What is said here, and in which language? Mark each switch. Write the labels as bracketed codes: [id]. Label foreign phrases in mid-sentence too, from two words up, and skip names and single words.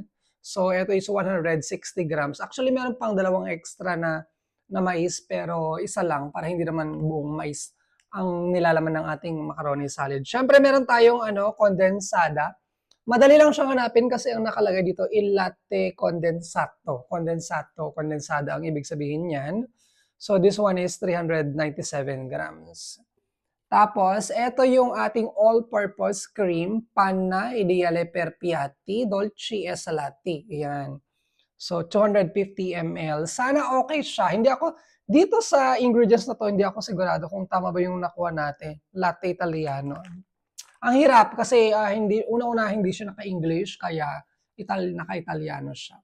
[tl] So, ito is 160 grams. Actually, meron pang dalawang extra na mais, pero isa lang para hindi naman buong mais ang nilalaman ng ating [en] macaroni salad. [tl] Siyempre, meron tayong condensada. Madali lang siyang hanapin kasi ang nakalagay dito, [it] il latte condensato. [tl] Condensada ang ibig sabihin niyan. [en] So, this one is 397 grams. [tl] Tapos, ito yung ating [en] all-purpose cream, [it] panna ideale per piatti, dolci e salati. [tl] Ayan. So, 250 ml. Sana okay siya. Dito sa ingredients na to, hindi ako sigurado kung tama ba yung nakuha natin. [it] Latte Italiano. [tl] Ang hirap kasi una-una hindi siya naka-English, kaya naka-Italiano siya.